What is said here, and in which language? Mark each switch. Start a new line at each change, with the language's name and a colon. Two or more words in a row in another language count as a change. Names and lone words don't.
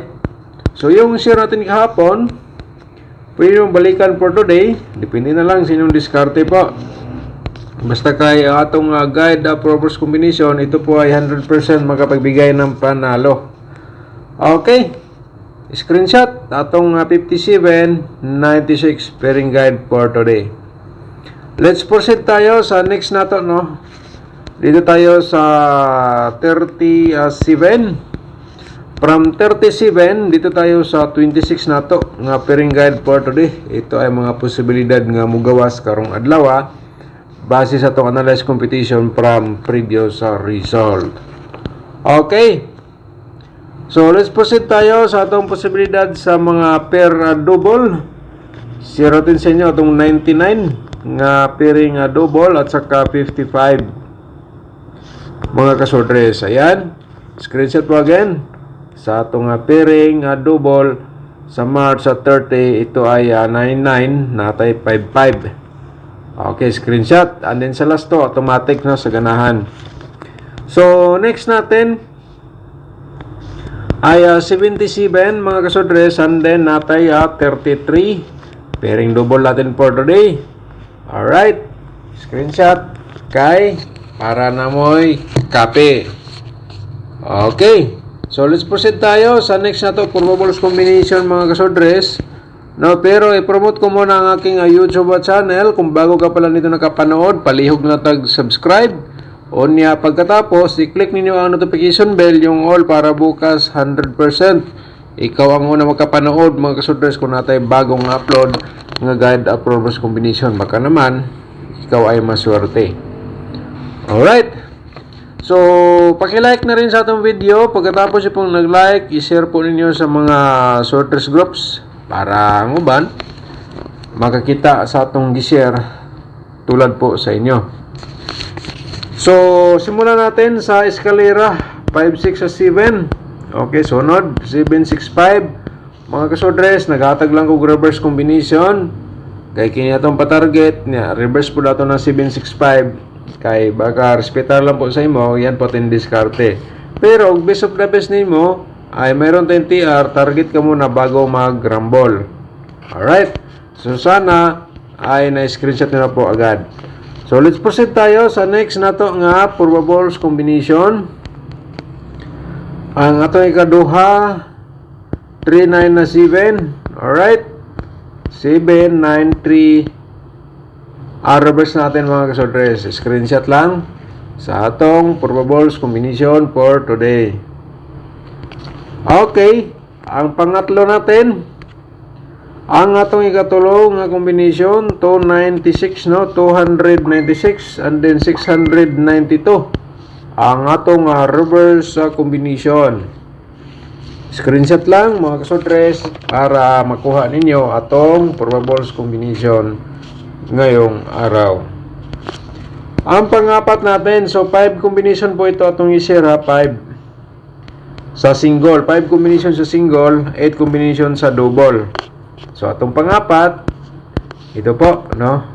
Filipino: So, yung share natin kahapon pwede nyo balikan
English: for today.
Filipino: Depende na lang sa inyong diskarte po. Basta kay atong guide purpose combination, ito po ay 100% makapagbigay ng panalo.
English: Okay. Screenshot.
Cebuano: Atong 5796
English: pairing guide for today. Let's proceed
Filipino: tayo sa next nato no. Dito tayo sa 37. From 37, dito tayo sa 26 nato nga
English: pairing guide for today.
Cebuano: Ito ay mga posibilidad nga mugawas karong adlaw base sa itong analyze competition from previous result.
Filipino: Okay. So,
English: let's proceed
Filipino: tayo sa itong posibilidad sa mga
English: pair double.
Filipino: Share natin sa inyo itong 99 nga
English: pairing double
Filipino: at saka 55. Mga kasodres. Ayan. Screenshot po again.
Cebuano: Sa atong
English: pairing double
Cebuano: sa March 30, ito ay 99, natay 55.
English: Okay, screenshot. And then
Cebuano: sa last to, automatic na sa ganahan. So, next natin ay 77 mga kasodres.
English: And then
Cebuano: natay 33.
English: Pairing double
Cebuano: natin
English: for today. Alright. Screenshot.
Cebuano: Kay para na mo'y kape.
Filipino: Okay. So,
English: let's proceed
Filipino: tayo sa next na to,
English: probables combination
Filipino: mga kasodres. No, pero i-promote ko muna ang aking YouTube channel. Kung bago ka pala nito nakapanood, palihog na tag-subscribe. O niya pagkatapos, i-click ninyo ang
English: notification bell,
Filipino: yung all para bukas 100%. Ikaw ang una makapanood mga kasodres kung natay bagong upload ng
English: guide probables combination.
Filipino: Baka naman, ikaw ay maswerte. Alright. So, paki-like na rin sa atong video. Pagkatapos yung pong nag-like, i-share po ninyo sa mga sorters groups para ang uban makakita sa atong gi-share tulad po sa inyo. So, simulan natin sa eskalera 5, 6, 7. Okay, sunod 765.
Cebuano: Mga kasodres, naghatag lang ko
English: reverse combination.
Cebuano: Kaya kini atong patarget niya, reverse po dato ng 765.
Filipino: Kay baka respetar lang po sa imo, yan po tin diskarte. Pero
English: best of the best
Filipino: nimo ay mayroon tayong TR, target ka muna bago mag-rumble. Alright. So sana ay na-screenshot nyo na po agad. So
English: let's proceed
Filipino: tayo sa next na to nga
English: probables combination.
Cebuano: Ang atong ikaduha 39 na 7. Alright. 793. Reverse natin mga kasodres. Screenshot lang sa atong
English: probables combination for today.
Cebuano: Okay.
Filipino: Ang pangatlo natin, ang atong ikatulo nga combination 296, no? 296
English: and then
Filipino: 692.
Cebuano: Ang atong
English: reverse combination.
Filipino: Screenshot lang mga kasodres para makuha ninyo atong
English: probables combination
Filipino: ngayong araw. Ang pangapat natin, so 5 combination po ito atong i-share ha, 5 sa single, 5 combination sa single, 8 combination sa double. So atong pangapat, ito po, no?